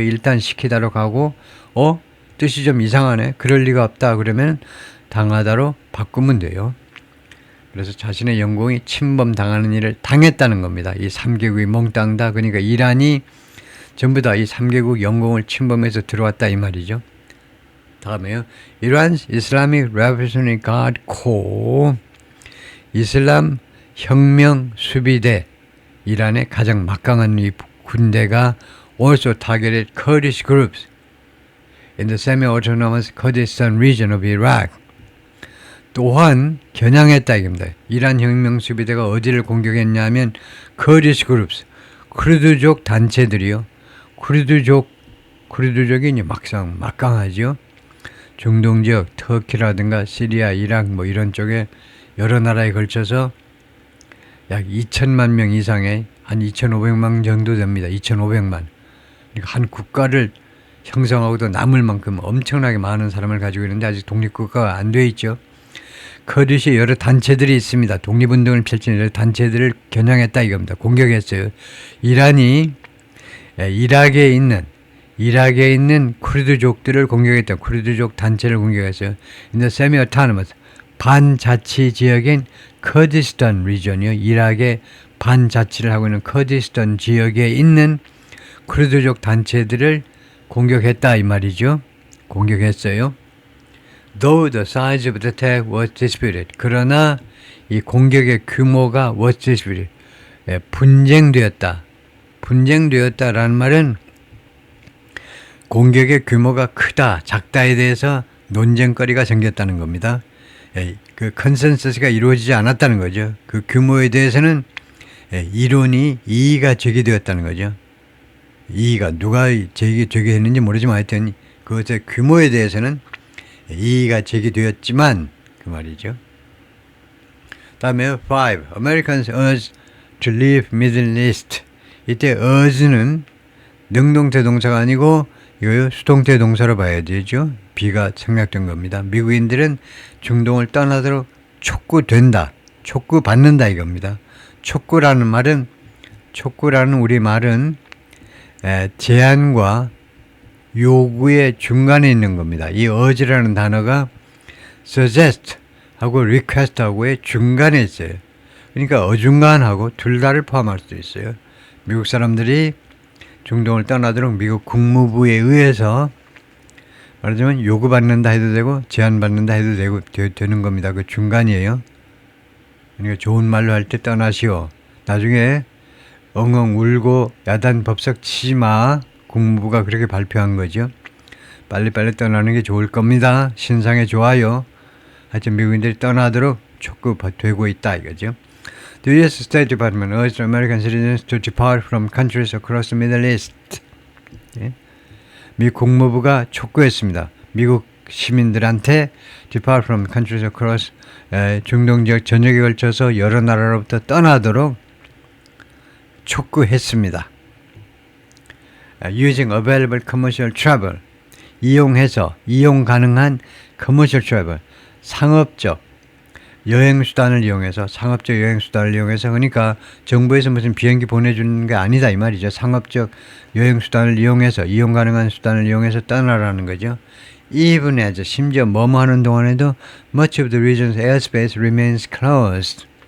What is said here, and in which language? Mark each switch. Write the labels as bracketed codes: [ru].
[ko] 일단 시키다로 가고 뜻이 좀 이상하네. 그럴 리가 없다. 그러면 당하다로 바꾸면 돼요. 그래서 자신의 영공이 침범당하는 일을 당했다는 겁니다. 이 3개국이 몽땅 다. 그러니까 이란이 전부 다 이 3개국 영공을 침범해서 들어왔다 이 말이죠. 다음에요. [en] Iran's Islamic Revolutionary Guard Corps [ko] 이슬람 혁명 수비대 이란의 가장 막강한 이 군대가 [en] also targeted Kurdish groups in the semi-autonomous Kurdistan region of Iraq. [ko] 또한 겨냥했다 이겁니다. 이란 혁명 수비대가 어디를 공격했냐면 [en] Kurdish groups, [ko] 쿠르드족 단체들이요. 쿠르드족이 이제 막강하죠. 중동 지역, 터키라든가 시리아, 이락 뭐 이런 쪽에 여러 나라에 걸쳐서 약 2천만 명 이상의 한 2,500만 정도 됩니다. 2,500만. 그러니까 한 국가를 형성하고도 남을 만큼 엄청나게 많은 사람을 가지고 있는데 아직 독립국가가 안 돼 있죠. 커디시에 여러 단체들이 있습니다. 독립운동을 펼치는 여러 단체들을 겨냥했다 이겁니다. 공격했어요. 이란이 이락에 있는 쿠르드족들을 공격했다. 쿠르드족 단체를 공격했어요. [en] In the semi-autonomous, [ko] 반자치 지역인 커디스탄 리전이요. 이락의 반자치를 하고 있는 커디스탄 지역에 있는 쿠르드족 단체들을 공격했다 이 말이죠. 공격했어요. [en] Though the size of the attack was disputed. [ko] 그러나 이 공격의 규모가 [en] was disputed. [ko] 분쟁되었다. 분쟁되었다라는 말은 공격의 규모가 크다, 작다에 대해서 논쟁거리가 생겼다는 겁니다. 그 컨센서스가 이루어지지 않았다는 거죠. 그 규모에 대해서는 이론이 이의가 제기되었다는 거죠. 이의가 누가 제기되게 했는지 모르지만 하여튼 그것의 규모에 대해서는 이의가 제기되었지만 그 말이죠. 다음에 5. [en] Americans urged to leave Middle East. [ko] 이때 urge는 능동태 동사가 아니고 이거 수동태 동사로 봐야 되죠. B가 생략된 겁니다. 미국인들은 중동을 떠나도록 촉구된다. 촉구받는다 이겁니다. 촉구라는 말은 촉구라는 우리 말은 제안과 요구의 중간에 있는 겁니다. 이 urge라는 단어가 suggest 하고 request 하고의 중간에 있어요. 그러니까 어중간하고 둘 다를 포함할 수도 있어요. 미국 사람들이 중동을 떠나도록 미국 국무부에 의해서 말하자면 요구받는다 해도 되고 제안받는다 해도 되고 되는 겁니다. 그 중간이에요. 그러니까 좋은 말로 할 때 떠나시오. 나중에 엉엉 울고 야단 법석 치지 마. 국무부가 그렇게 발표한 거죠. 빨리빨리 떠나는 게 좋을 겁니다. 신상에 좋아요. 하여튼 미국인들이 떠나도록 촉구되고 있다 이거죠. [en] The U.S. State Department urged American citizens to depart from countries across the Middle East. [ko] 미 국무부가 촉구했습니다. 미국 시민들한테 [en] depart from countries across [ko] 중동 지역 전역에 걸쳐서 여러 나라로부터 떠나도록 촉구했습니다. [en] Using available commercial travel, [ko] 이용 가능한 commercial travel, 상업적 여행수단을 이용해서 상업적 여행수단을 이용해서 그러니까 정부에서 무슨 비행기 보내주는 게 아니다 이 말이죠. 상업적 여행수단을 이용해서 이용 가능한 수단을 이용해서 떠나라는 거죠. [en] Even as [ko] 심지어 뭐뭐 하는 동안에도 [en] much of the region's airspace remains closed.